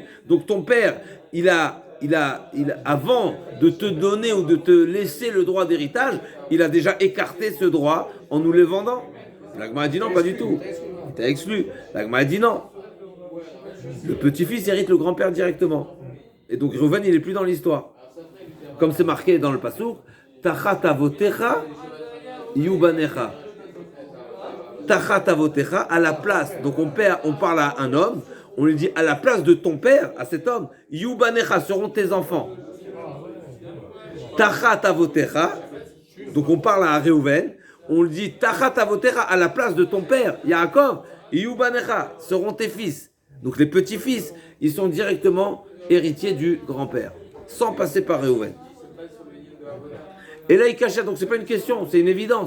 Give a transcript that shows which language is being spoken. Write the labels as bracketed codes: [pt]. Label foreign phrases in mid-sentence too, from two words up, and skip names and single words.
[fr] Donc ton père, il a avant de te donner ou de te laisser le droit d'héritage, il a déjà écarté ce droit en nous le vendant. La Gemara a dit non, pas du tout. Il t'a exclu. La Gemara a dit non. Le petit-fils hérite le grand-père directement. Et donc Réhouven, il n'est plus dans l'histoire. Comme c'est marqué dans le Passouk, [he] תחת אבותיך יהיו בניך. תחת אבותיך, [fr] à la place. Donc on parle à un homme, on lui dit à la place de ton père, à cet homme, yubanecha seront tes enfants. [he] תחת אבותיך. [fr] Donc on parle à Réhouven, on le dit [he] תחת אבותיך [fr] à la place de ton père, Yaakov, Yubanecha, seront tes fils. Donc les petits-fils, ils sont directement héritiers du grand-père, sans passer par Réhouven. Et là, il cachait, donc c'est pas une question, c'est une évidence.